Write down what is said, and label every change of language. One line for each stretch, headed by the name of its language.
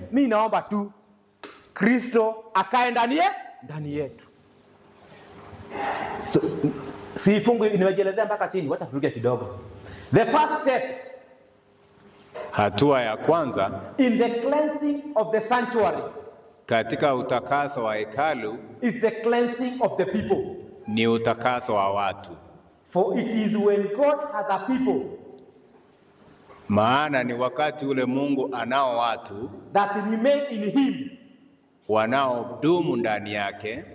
Swahili: Mimi naomba tu Kristo akae ndani yetu. So, si fungu nimejelezea mpaka chini, wacha turuke kidogo.
English: The first step,
Swahili: hatua ya kwanza
English: in the cleansing of the sanctuary,
Swahili: katika utakaso wa hekalu,
English: is the cleansing of the people.
Swahili: Ni utakaso wa watu.
English: For it is when God has a people,
Swahili: maana ni wakati ule Mungu anao watu
English: that remain in him,
Swahili: wanaodumu ndani yake